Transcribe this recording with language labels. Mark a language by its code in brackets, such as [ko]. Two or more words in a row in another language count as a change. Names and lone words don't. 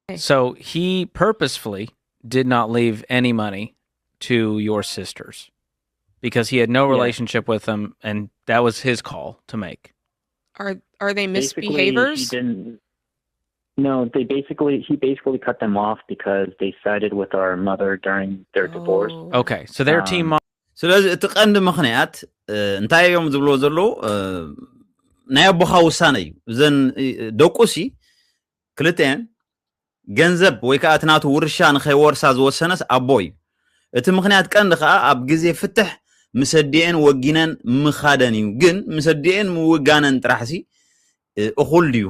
[en] So he purposefully did not leave any money to your sisters because he had no relationship with them, and that was his call to make. Are they Basically, he misbehaviors? didn't. No, he basically cut them off because they sided with our mother during their divorce. Okay, so their team mom [ti] ስለዚህ እቲ ቀንዲ ምኽንያት እንታይ እዮም ዝብልዎ ዘለዉ ናይ ኣቦኻ ውሳነ እዩ እዘን ደቁሲ ክልተን ገንዘብ ወይ ከዓ እቲ ናቱ ውርሻ ንኸይወርሳ ዝወሰነስ ኣቦ እዩ እቲ ምኽንያት ቀንዲ ከዓ ኣብ ግዜ ፍትሕ ምሰዲአን ወጊነን ምኻደን እዩ ግን ምሰዲአን ምውጋነን ጥራሕሲ እኹል ድዩ